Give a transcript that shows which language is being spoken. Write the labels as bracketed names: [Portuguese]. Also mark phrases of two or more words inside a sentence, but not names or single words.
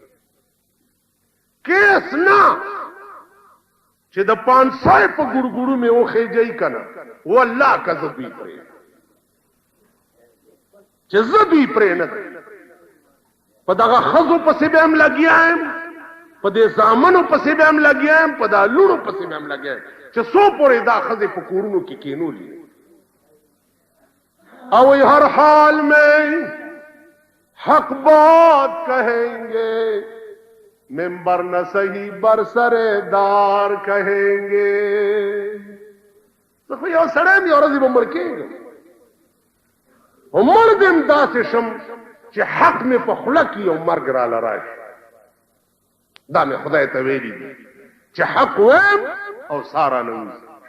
[Pashto] کیس نه چې د 500 په ګوړګوړو مې وخېجئ که نه والله که زه دوی پرې چې زه دوی پرې نه په دغه ښځو پسې به هم لګیا یم، په دې زامنو پسې به هم لګیا یم، په دا لوڼو پسې به هم لګیا یم چې څو پورې دا ښځې په کورونو کې کېنولي. [Urdu] او ہر حال میں حق بات کہیں گے، ممبر نہ صحیح برسردار کہیں گے. [Pashto] خو یو سړی م یو ورځې به مړ کېږم، خو مړ دې م داسې شم چې حق مې په خوله کې یو مرګ راله راشي. دا مې خدای ته ویلي دي چې حق وایم او ساره نه وځي.